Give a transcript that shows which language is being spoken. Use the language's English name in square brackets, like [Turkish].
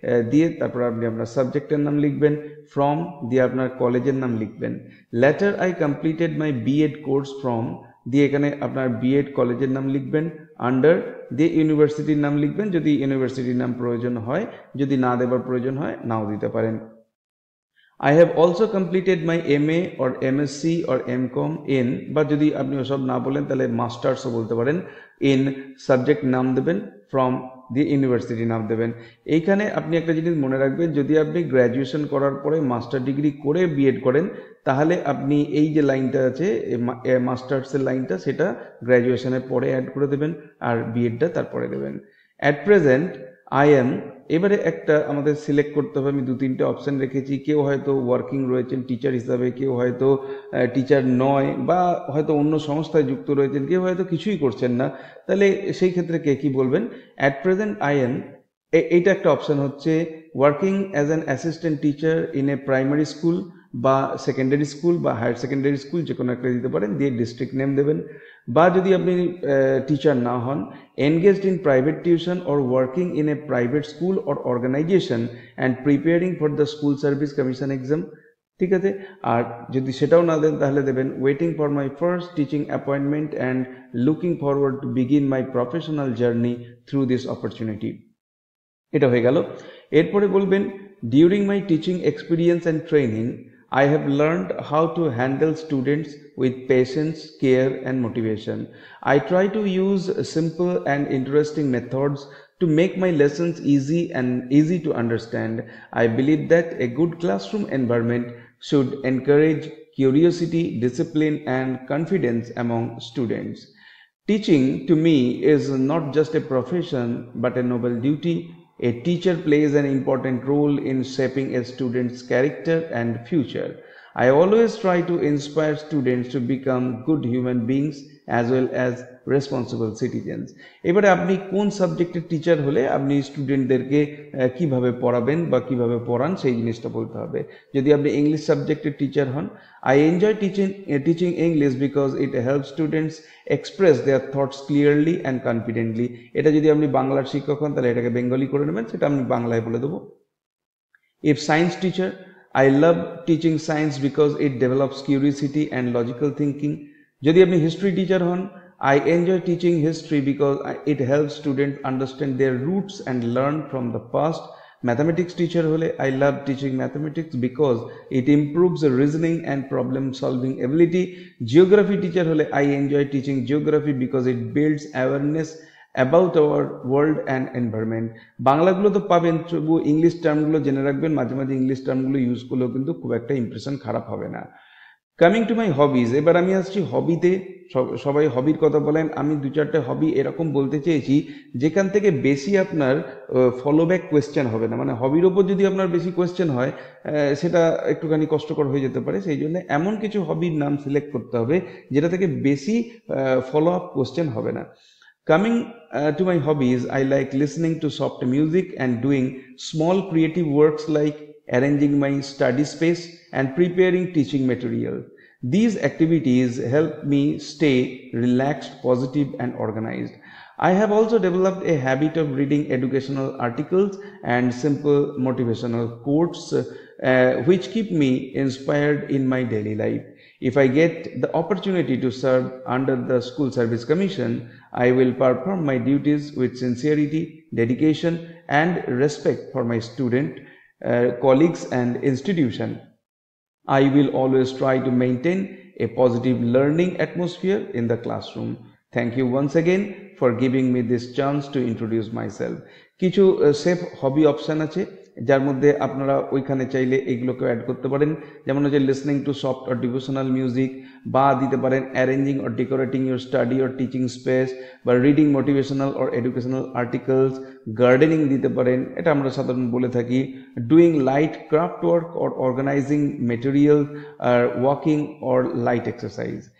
[Bangla] দিয়ে তারপর আপনি আপনার সাবজেক্টের নাম লিখবেন। ফ্রম দিয়ে আপনার কলেজের নাম লিখবেন। [English] later I completed my B Ed course from, [Bangla] দিয়ে এখানে আপনার বিএড কলেজের নাম লিখবেন। আন্ডার দিয়ে ইউনিভার্সিটির নাম লিখবেন যদি ইউনিভার্সিটির নাম প্রয়োজন হয়, যদি না দেবার প্রয়োজন হয় নাও দিতে পারেন। [English] I have also completed my MA or MSc or MCom in, [Bangla] বা যদি আপনি ওসব না বলেন তাহলে মাস্টার্সও বলতে পারেন। ইন সাবজেক্ট নাম দেবেন, ফ্রম দিয়ে ইউনিভার্সিটি নাম দেবেন। এইখানে আপনি একটা জিনিস মনে রাখবেন, যদি আপনি গ্র্যাজুয়েশন করার পরে মাস্টার ডিগ্রি করে বিএড করেন তাহলে আপনি এই যে লাইনটা আছে মাস্টার্সের লাইনটা, সেটা গ্র্যাজুয়েশনের পরে অ্যাড করে দেবেন আর বিএডটা তারপরে দেবেন। [English] at present I am, [Bangla] এবারে একটা আমাদের সিলেক্ট করতে হবে। আমি 2-3টে অপশান রেখেছি। কেউ হয়তো ওয়ার্কিং রয়েছেন টিচার হিসাবে, কেউ হয়তো টিচার নয় বা হয়তো অন্য সংস্থায় যুক্ত রয়েছেন, কেউ হয়তো কিছুই করছেন না। তাহলে সেই ক্ষেত্রে কে কী বলবেন? [English] at present I am, [Bangla] এইটা একটা অপশান হচ্ছে [English] working as an assistant teacher in a primary school [Bangla] বা সেকেন্ডারি স্কুল বা হায়ার সেকেন্ডারি স্কুল, যে কোনো একটা দিতে পারেন, দিয়ে ডিস্ট্রিক্ট নেম দেবেন। বা যদি আপনি টিচার না হন, [English] engaged in private tuition or working in a private school or organization and preparing for the school service commission exam, [Bangla] ঠিক আছে। আর যদি সেটাও না দেন তাহলে দেবেন [English] waiting for my first teaching appointment and looking forward to begin my professional journey through this opportunity। [Bangla] এটা হয়ে গেল। এরপরে বলবেন [English] During my teaching experience and training I have learned how to handle students with patience, care, and motivation. I try to use simple and interesting methods to make my lessons easy and easy to understand. I believe that a good classroom environment should encourage curiosity, discipline, and confidence among students. Teaching to me is not just a profession but a noble duty. A teacher plays an important role in shaping a student's character and future. I always try to inspire students to become good human beings as well as responsible citizens. [Bangla] এবারে আপনি কোন সাবজেক্টের teacher হলে আপনি স্টুডেন্টদেরকে কিভাবে পড়াবেন বা কিভাবে পড়ান সেই জিনিসটা বলতে হবে। যদি আপনি ইংলিশ সাবজেক্টের টিচার হন, [English] I enjoy teaching English because it help students express their thoughts clearly and confidently. [Bangla] এটা যদি আপনি বাংলার শিক্ষক হন তাহলে এটাকে বেঙ্গলি করে নেবেন, সেটা আমি বাংলায় বলে দেবো। [English] If science teacher, I love teaching science because it develops curiosity and logical thinking. [Bangla] যদি আপনি হিস্ট্রি টিচার হন, [English] I enjoy teaching history because it helps students understand their roots and learn from the past. Mathematics teacher hole, I love teaching mathematics because it improves the reasoning and problem solving ability. Geography teacher hole, I enjoy teaching geography because it builds awareness about our world and environment. [Bangla] বাংলাগুলো তো পাবেন, তবু English টার্মগুলো জেনে রাখবেন, মাঝে মাঝে English টার্মগুলো use করলেও কিন্তু খুব একটা ইমপ্রেশন খারাপ হবে না। [English] coming to my hobbies, [Bangla] এবার আমি আসছি হবিতে। সবাই হবির কথা বলেন, আমি দু চারটে হবি এরকম বলতে চেয়েছি যেখান থেকে বেশি আপনার ফলোব্যাক কোয়েশ্চেন হবে না। মানে হবির ওপর যদি আপনার বেশি কোয়েশ্চেন হয় সেটা একটুখানি কষ্টকর হয়ে যেতে পারে, সেই জন্য এমন কিছু হবির নাম সিলেক্ট করতে হবে যেটা থেকে বেশি ফলো আপ কোয়েশ্চেন হবে না। [English] Coming to my hobbies, I like listening to soft music and doing small creative works like arranging my study space and preparing teaching material. These activities help me stay relaxed, positive, and organized. I have also developed a habit of reading educational articles and simple motivational quotes which keep me inspired in my daily life. If I get the opportunity to serve under the School Service Commission, I will perform my duties with sincerity, dedication, and respect for my student, colleagues, and institution. I will always try to maintain a positive learning atmosphere in the classroom. Thank you once again for giving me this chance to introduce myself. [Bangla] কিছু safe হবি option আছে যার মধ্যে আপনারা ওইখানে চাইলে এগুলোকে add করতে পারেন, যেমন হচ্ছে [English] listening to soft or devotional music, [Bangla] বা দিতে পারেন [English] arranging or decorating your study or teaching space, [Bangla] বা [English] reading motivational or educational articles, [Bangla] gardening দিতে পারেন, এটা আমরা সাধারণত বলে থাকি, [English] doing light craft work or organizing material, [Bangla] are [English] Walking or light exercise.